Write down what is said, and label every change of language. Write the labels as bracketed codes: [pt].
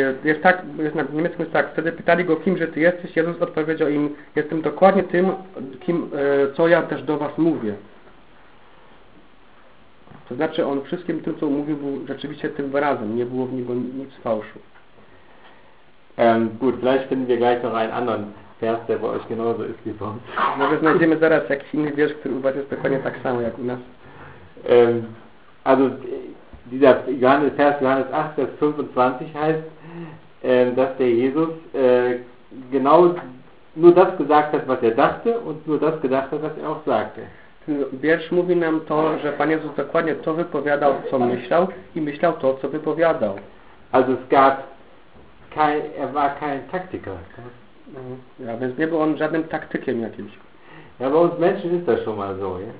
[pl] jest tak, jest na niemieckim jest tak, wtedy pytali go, kimże ty jesteś? Jezus odpowiedział im, jestem dokładnie tym, kim, co ja też do was mówię. To znaczy, on wszystkim tym, co mówił, był rzeczywiście tym wyrazem, nie było w niego nic fałszu. [de] Gut, vielleicht finden wir gleich noch einen anderen Vers, der bei euch genauso ist wie sonst. [pl] Może znajdziemy zaraz jakiś inny wiersz, który u was jest dokładnie tak samo jak u nas. [de] Also dieser Johannes, Vers Johannes 8, Vers 25 heißt, dass der Jesus genau nur das gesagt hat, was er dachte und nur das gedacht hat, was er auch sagte. [pl] Wiersz mówi nam to, że Pan Jezus dokładnie to wypowiadał, co myślał i myślał to, co wypowiadał. [de] Also es gab kein, er war kein Taktiker. [pl] Ja, więc nie był on żadnym taktykiem jakimś. [de] Ja, bei uns Menschen ist das schon mal so, ja?